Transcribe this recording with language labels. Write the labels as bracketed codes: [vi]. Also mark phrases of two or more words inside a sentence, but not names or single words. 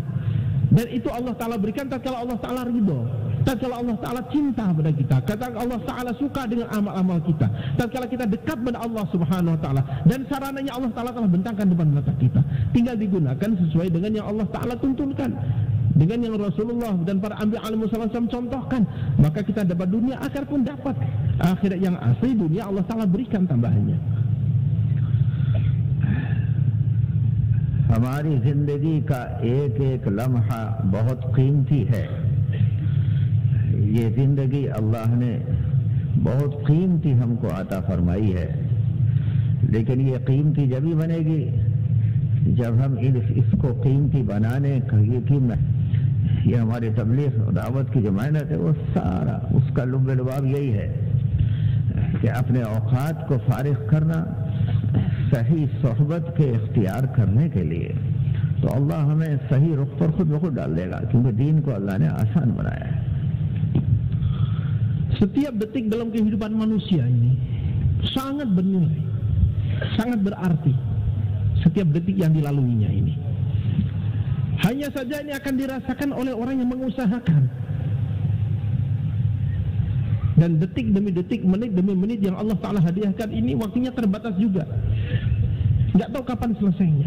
[id] Dan itu Allah Ta'ala berikan tatkala Allah Ta'ala ridho, tatkala Allah Ta'ala cinta pada kita, tatkala Allah Ta'ala suka dengan amal-amal kita, tatkala kita dekat pada Allah [ar] سبحانه وتعالى. [id] Dan sarananya Allah Ta'ala telah bentangkan depan mata kita, tinggal digunakan sesuai dengan yang Allah Ta'ala tuntunkan, dengan yang Rasulullah dan para anbiya [ar] عليه وسلم [id] contohkan, maka kita dapat dunia akhirat pun dapat. Akhirat yang asli, dunia Allah Ta'ala berikan tambahannya. [hi] हमारी जिंदगी का एक एक लम्हा बहुत कीमती है। ये जिंदगी अल्लाह ने बहुत कीमती हमको अता फरमाई है, लेकिन ये कीमती जब ही बनेगी जब हम इसको कीमती बनाने की ये हमारे तबलीग और दावत की जो मेहनत है वो सारा उसका लुब-ए-लुबाब यही है कि अपने औकात को फारिग करना सही सोहबत के इख्तियार करने के लिए, तो अल्लाह हमें सही रुख पर खुद ब खुद डाल देगा, क्योंकि दीन को अल्लाह ने आसान बनाया है। [id] Setiap detik dalam kehidupan manusia ini sangat bernilai, sangat berarti. Setiap detik yang dilaluinya ini, hanya saja ini akan dirasakan oleh orang yang mengusahakan. Dan detik demi detik, menit demi menit yang Allah Ta'ala hadiahkan ini waktunya terbatas juga, nggak tahu kapan selesainya.